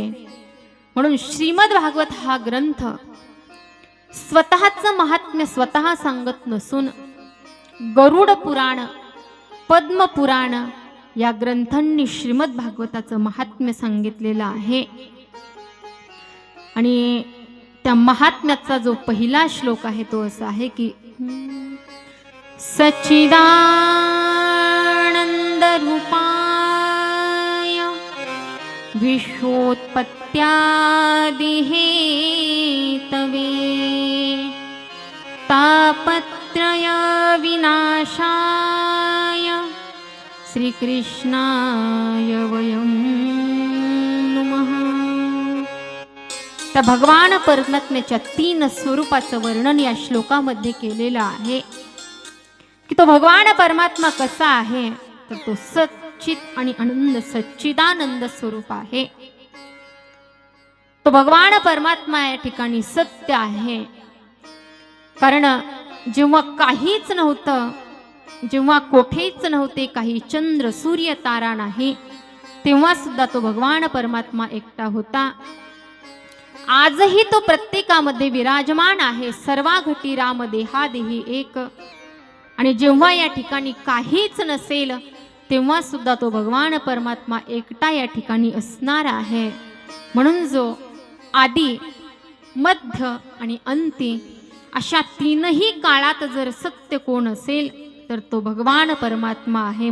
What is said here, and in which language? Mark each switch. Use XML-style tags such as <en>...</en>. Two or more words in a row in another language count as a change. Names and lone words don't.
<mr>म्हणून श्रीमद भागवत हा ग्रंथ स्वतःचं महात्म्य स्वतः सांगत नसून गरुड पुराण, पद्म पुराण या ग्रंथांनी श्रीमद भागवताचं महात्म्य सांगितलेलं आहे. आणि त्या महात्म्याचा जो पहिला श्लोक आहे तो असा आहे की</mr> <sa>सच्चिदानंद रूपाय विश्वोत्पत्त्यादि हेतवे तापत्रय विनाशाय श्रीकृष्णाय वयं नमः.</sa> <mr>त्या भगवान परमात्म्याच्या 3 स्वरूपाचं वर्णन या श्लोकामध्ये केलेलं आहे. की तो भगवान परमात्मा कसा आहे, तर तो सच्चित आणि आनंद सच्चिदानंद स्वरूप आहे. तो भगवान परमात्मा या ठिकाणी सत्य आहे. कारण जेव्हा काहीच नव्हतं, जेव्हा कोठेच नव्हते, काही चंद्र सूर्य तारा नाही, तेव्हा सुद्धा तो भगवान परमात्मा एकटा होता. आजही तो प्रत्येकामध्ये विराजमान आहे. सर्वा घटी राम देहा देही एक. आणि जेव्हा या ठिकाणी काहीच नसेल तेव्हा सुद्धा तो भगवान परमात्मा एकटा या ठिकाणी असणार आहे. म्हणून जो आदी, मध्य आणि अंती अशा 3ही काळात जर सत्य कोण असेल तर तो भगवान परमात्मा आहे.</mr>